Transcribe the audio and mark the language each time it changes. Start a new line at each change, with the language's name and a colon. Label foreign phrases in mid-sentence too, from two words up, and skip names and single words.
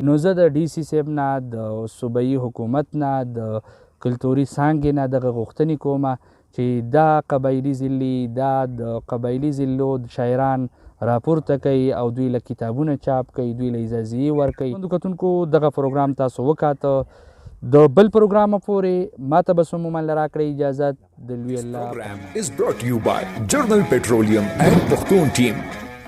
Pashto: نو زه د ډي سی صاحب نه د صوبایي حکومت نه د کلتوري څانګې نه دغه غوښتنې کومه چې دا قبایلي ضلعي دا د قبایلي ضلعو شاعران راپورته کوي او دوی له کتابونه چاپ کوي، دوی له اجازې ورکوي. کتونکو دغه پروګرام تاسو وکاته، د بل پروګرام پورې ماته بس عموما راکړئ اجازت د لوی الله.
English: Program is brought to you by Journal Petroleum and Pakhtun Team.